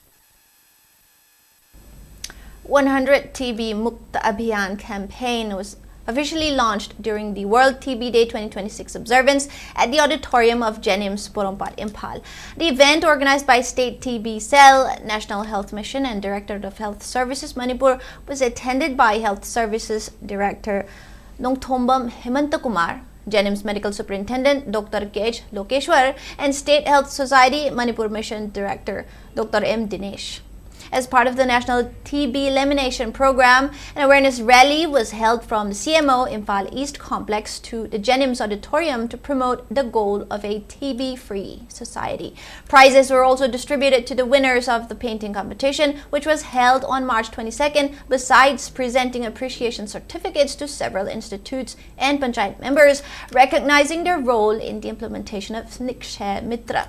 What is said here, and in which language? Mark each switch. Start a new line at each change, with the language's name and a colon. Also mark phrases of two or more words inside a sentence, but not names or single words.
English: 100 TB Mukta Abhiyan campaign was officially launched during the World TB Day 2026 observance at the auditorium of Jenims Borompat, Imphal. The event, organized by State TB Cell, National Health Mission and Directorate of Health Services Manipur, was attended by Health Services Director Nongthombam Hemantakumar, Jenims Medical Superintendent Dr. K.H. Lokeshwar, and State Health Society Manipur Mission Director Dr. M. Dinesh. As part of the National TB Elimination Program, an awareness rally was held from the CMO Imphal East Complex to the Jenims Auditorium to promote the goal of a TB-free society. Prizes were also distributed to the winners of the painting competition, which was held on March 22nd, besides presenting appreciation certificates to several institutes and panchayat members, recognizing their role in the implementation of SUCHITRA.